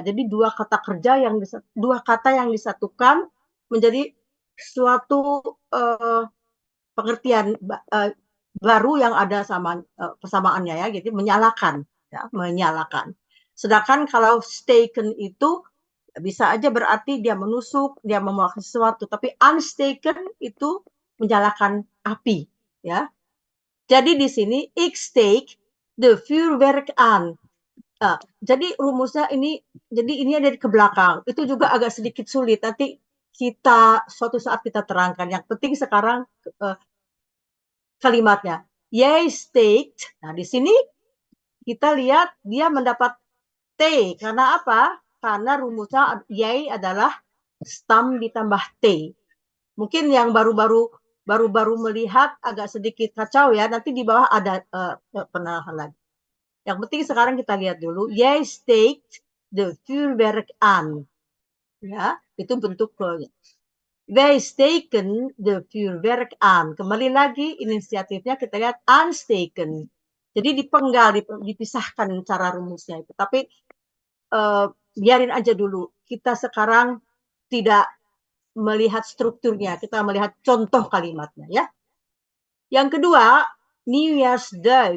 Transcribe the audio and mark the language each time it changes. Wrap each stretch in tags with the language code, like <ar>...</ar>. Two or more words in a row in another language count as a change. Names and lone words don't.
<id>Jadi dua kata yang disatukan menjadi suatu pengertian baru yang ada persamaannya ya, gitu, menyalakan, ya, menyalakan. Sedangkan kalau steken itu bisa aja berarti dia menusuk, dia memakan sesuatu, tapi unsteken itu menyalakan api, ya. Jadi di sini</id> <nl>ik steek de vuurwerk aan.</nl> <id>Jadi rumusnya ini, jadi ini ada ke belakang. Itu juga agak sedikit sulit. Nanti suatu saat kita terangkan. Yang penting sekarang kalimatnya.</id> <nl>Jij steekt.</nl> <id>Nah, di sini kita lihat dia mendapat T. Karena apa? Karena rumusnya jij adalah stam ditambah T. Mungkin yang baru melihat agak sedikit kacau ya. Nanti di bawah ada penerangan lagi. Yang penting sekarang kita lihat dulu.</id> <nl>Jij steekt de vuurwerk aan.</nl> <id>Ya, itu bentuk ke-nya.</id> <nl>Wij steken de vuurwerk aan.</nl> <id>Kembali lagi inisiatifnya kita lihat aansteken. Jadi dipenggal, dipisahkan cara rumusnya itu. Tapi biarin aja dulu. Kita sekarang tidak melihat strukturnya. Kita melihat contoh kalimatnya ya. Yang kedua, nieuwjaarsduik.</id>